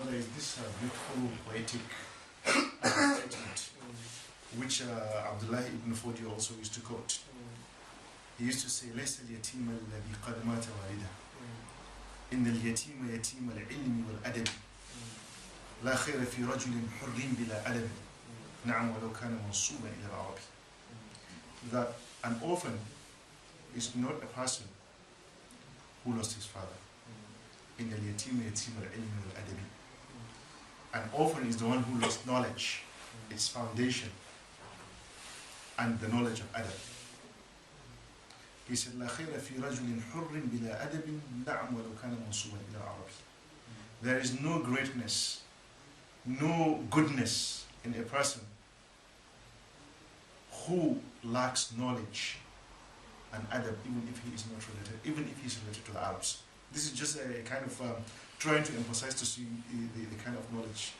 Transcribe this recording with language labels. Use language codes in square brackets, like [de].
[en] There is this beautiful poetic statement which Abdullahi ibn Fodi also used to quote. He used to say, [ar] ليس اليتيم الذي قد مات والده إن اليتيم يتيم العلم والأدب لا خير في رجل حر بلا أدب نعم ولو كان منصوبا إلى العربي. [en] That an orphan is not a person who lost his father. [ar] إن اليتيم يتيم العلم والأدب. [en] An orphan is the one who lost knowledge, its foundation, and the knowledge of adab. He said, [ar] لا خير في رجل حر بلا أدب نعم ولو كان منصوبا إلى العربي. [en] There is no greatness, no goodness in a person who lacks knowledge and adab, even if he is not related, even if he is related to the Arabs. This is just a kind of trying to emphasize to see the kind of knowledge.